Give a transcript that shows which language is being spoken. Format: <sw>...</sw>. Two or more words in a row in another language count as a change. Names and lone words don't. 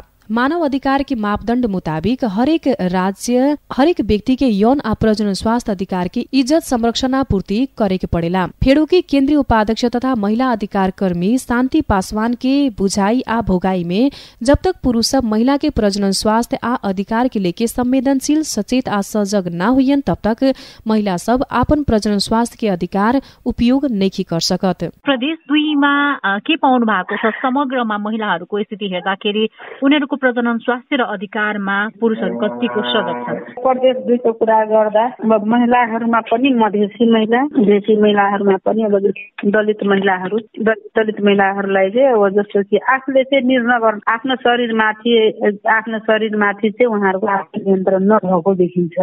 <bho>मानव अधिकार के मापदंड मुताबिक हरेक राज्य हरेक व्यक्ति के यौन आ प्रजनन स्वास्थ्य अधिकार की इज्जत संरक्षण आपूर्ति करे के पड़ेला। फेडो की केंद्रीय उपाध्यक्ष तथा महिला अधिकार कर्मी शांति पासवान के बुझाई आ भोगाई में जब तक पुरुष सब महिला के प्रजनन स्वास्थ्य आ अधिकार के लेके संवेदनशील, सचेत आ सजग न हुइयन तब तक महिला सब आपन प्रजनन स्वास्थ्य के अधिकार उपयोग नहीं कर सकत।</bho> <ne>प्रदेश 2 मा के पाउनु भएको छ? समग्रमा महिलाहरूको स्थिति हेर्दाखेरि उनीहरूको प्रजनन स्वास्थ्य र अधिकारमा पुरुषहरू कतिको सजग छन्? प्रदेश 2 को कुरा गर्दा महिलाहरूमा पनि मधेसी महिलाहरूमा पनि अब दलित महिलाहरूलाई चाहिँ अब जस्तो कि आफूले चाहिँ निर्णय गर्न आफ्नो शरीरमाथि चाहिँ उहाँहरूको आफ्नो नियन्त्रण नभएको देखिन्छ।</ne>